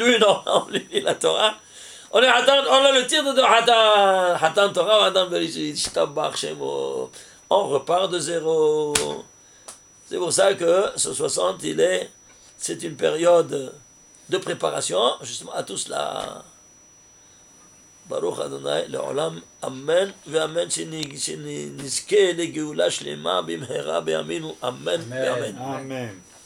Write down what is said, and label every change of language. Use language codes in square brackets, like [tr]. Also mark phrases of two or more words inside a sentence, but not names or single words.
[fr] Oui, non, on lit la Torah. On a le titre de [he] חתן תורה, חתן בראשית. ישתבח שמו. [fr] On repart de zéro. C'est pour ça que ce 60, c'est une période de préparation, justement, à tout cela. [he] ברוך אדוני לעולם, אמן ואמן שנזכה לגאולה שלמה במהרה בימינו, אמן ואמן. Amen.